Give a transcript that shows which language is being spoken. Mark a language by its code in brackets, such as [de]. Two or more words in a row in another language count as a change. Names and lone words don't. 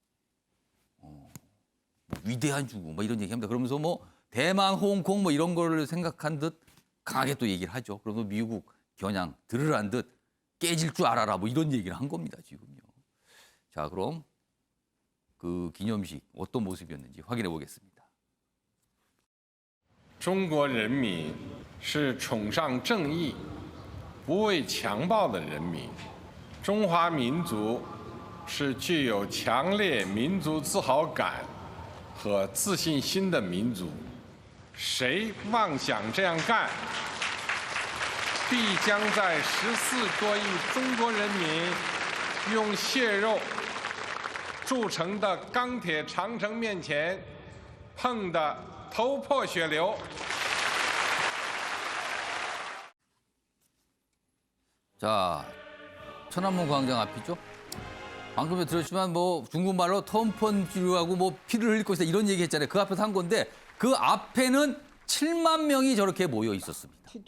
[ko] 위대한 중국, 뭐 이런 얘기합니다. 그러면서 뭐 대만, 홍콩 뭐 이런 걸 생각한 듯 강하게 또 얘기를 하죠. 그러면서 미국 겨냥 들으란 듯 깨질 줄 알아라 뭐 이런 얘기를 한 겁니다, 지금요. 자, 그럼 그 기념식 어떤 모습이었는지 확인해 보겠습니다. [zh] 中国人民是崇尚正义、不畏强暴的人民。中华民族是具有强烈民族自豪感和自信心的民族。谁妄想这样干，必将在14多亿中国人民用血肉铸成的钢铁长城面前碰得头破血流。 [ko] 자, 천안문 광장 앞이죠. 방금 들었지만 뭐 중국말로 텀펀치하고 뭐 피를 흘릴 것이다 이런 얘기 했잖아요. 그 앞에서 한 건데 그 앞에는 7만 명이 저렇게 모여 있었습니다.